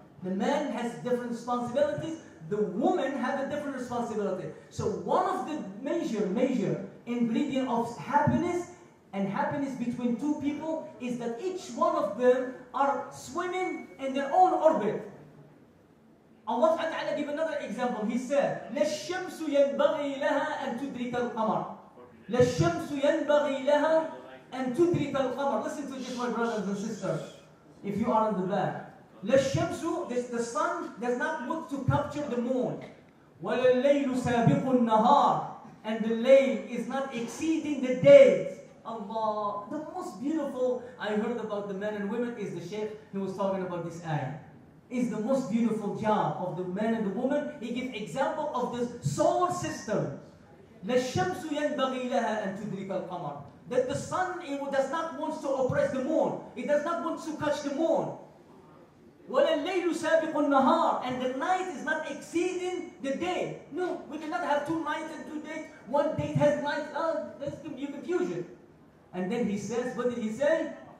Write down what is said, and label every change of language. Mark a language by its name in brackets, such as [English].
[English] The man has different responsibilities. The woman has a different responsibility. So one of the major ingredient of happiness and happiness between two people is that each one of them are swimming in their own orbit. Allah SWT give another example. He said, [Arabic] لا الشمس ينبغي لها أن تدرك القمر. لا الشمس ينبغي لها أن تدرك القمر. [English] Listen to this, my brothers and sisters, if you are in the back. [Arabic] لا الشمس, [English] the sun does not look to capture the moon. [Arabic] ولا الليل سابق النهار. [English] And the layl is not exceeding the days. Allah, the most beautiful I heard about the men and women is the Shaykh who was talking about this ayah. Is the most beautiful job of the man and the woman. He gives example of the solar system. [Arabic] لا الشمس ينبغي لها أن تدرك القمر. [English] That the sun does not want to oppress the moon. It does not want to catch the moon. [Arabic] ولا الليل سابق النهار. [English] And the night is not exceeding the day. No, we cannot have 2 nights and 2 days. One day has night. That's confusion. And then He says, what did He say?